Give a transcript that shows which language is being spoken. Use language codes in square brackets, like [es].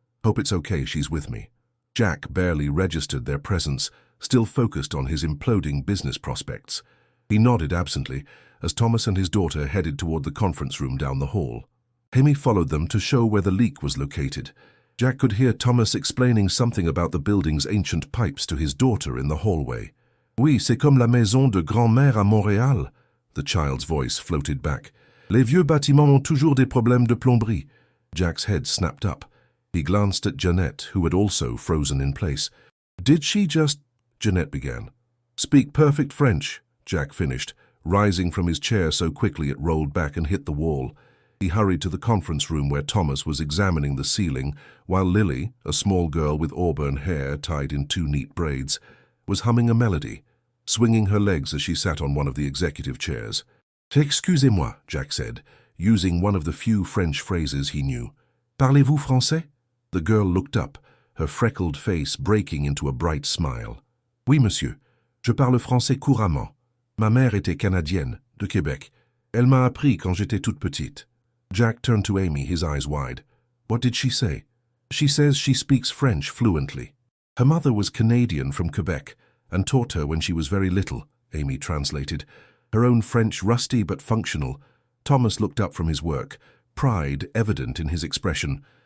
[en] Hope it's okay she's with me. Jack barely registered their presence, still focused on his imploding business prospects. He nodded absently as Thomas and his daughter headed toward the conference room down the hall. Amy followed them to show where the leak was located. Jack could hear Thomas explaining something about the building's ancient pipes to his daughter in the hallway. [fr] Oui, c'est comme la maison de grand-mère à Montréal, [en] the child's voice floated back. [fr] Les vieux bâtiments ont toujours des problèmes de plomberie. [en] Jack's head snapped up. He glanced at Jeanette, who had also frozen in place. Did she just... Jeanette began. Speak perfect French, Jack finished, rising from his chair so quickly it rolled back and hit the wall. He hurried to the conference room where Thomas was examining the ceiling, while Lily, a small girl with auburn hair tied in two neat braids, was humming a melody, swinging her legs as she sat on one of the executive chairs. [fr] "Excusez-moi," [en] Jack said, using one of the few French phrases he knew. [fr] "Parlez-vous français?" [en] The girl looked up, her freckled face breaking into a bright smile. [fr] "Oui, monsieur. Je parle français couramment. Ma mère était canadienne, de Québec. Elle m'a appris quand j'étais toute petite." [en] Jack turned to Amy, his eyes wide. "What did she say?" "She says she speaks French fluently. Her mother was Canadian from Quebec and taught her when she was very little," Amy translated. Her own French rusty but functional. Thomas looked up from his work, pride evident in his expression.